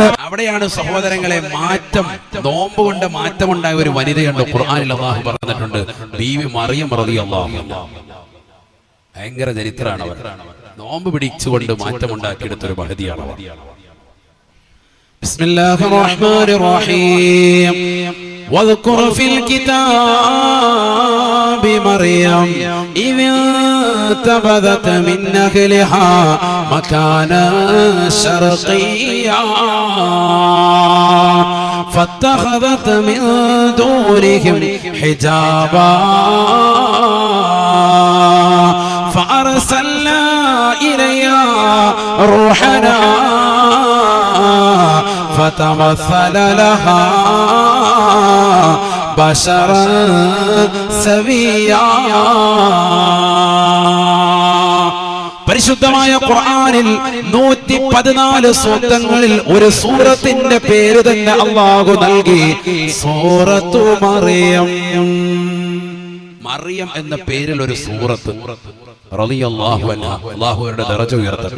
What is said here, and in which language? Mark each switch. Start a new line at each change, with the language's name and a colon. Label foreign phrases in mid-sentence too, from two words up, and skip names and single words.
Malayalam: അവിടെയാണ് സഹോദരങ്ങളെ മാറ്റം, നോമ്പ് കൊണ്ട് മാറ്റമുണ്ടായ ഒരു വനിതയുണ്ട്. ഖുർആനിൽ അല്ലാഹു പറഞ്ഞിട്ടുണ്ട്, ബീവി മറിയം
Arabic: رضي الله عنها.
Malayalam: ഭയങ്കര ചരിത്രമാണ് അവർ. നോമ്പ് പിടിച്ചുകൊണ്ട് മാറ്റമുണ്ടാക്കിയെടുത്തൊരു മഹതിയാണ് അവർ.
Arabic: بسم الله الرحمن الرحيم. واذكر في الكتاب مريم إذ انتبذت من أهلها مكانا شرقيا فاتخذت من دونهم حجابا فأرسلنا إليها روحنا فتمثل لها بشرا سويا.
Malayalam: പരിശുദ്ധമായ ഖുർആനിൽ 114 സൂക്തങ്ങളിൽ ഒരു സൂറത്തിന്റെ പേര് തന്നെ അല്ലാഹു നൽകി, സൂറത്തു മറിയം. മറിയം എന്ന പേരിൽ ഒരു സൂറത്ത്
Arabic: رضي الله عنها,
Malayalam: അല്ലാഹുവിന്റെ ദറജ ഉയർത്തട്ടെ.